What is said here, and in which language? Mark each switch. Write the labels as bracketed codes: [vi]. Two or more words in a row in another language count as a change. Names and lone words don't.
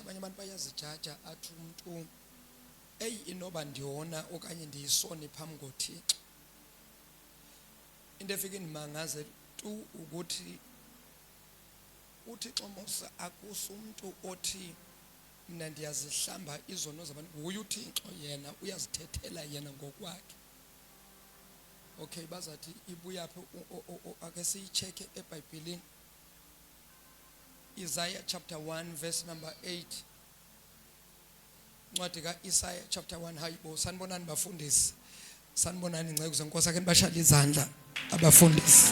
[xh] Abanye abantu bayazijaja athi umuntu inoba ndiyona okanye ndiyisoni phambi koThixo. Into efika indimangaze tu ukuthi uThixo Mose akusumuntu othi mina ndiyazihlamba izono zabantu. Uye uThixo yena uyazithethela yena ngokwakhe. Okay bazathi ibuya phi ake siyicheke eBhayibhelini. [en] Isaiah chapter 1 verse number 8. [xh] Ncwadi kaIsaiah chapter 1 hayibo sanibonani bafundisi. Sanibonani ingceke zenkosi ake nibashaya izandla abafundisi.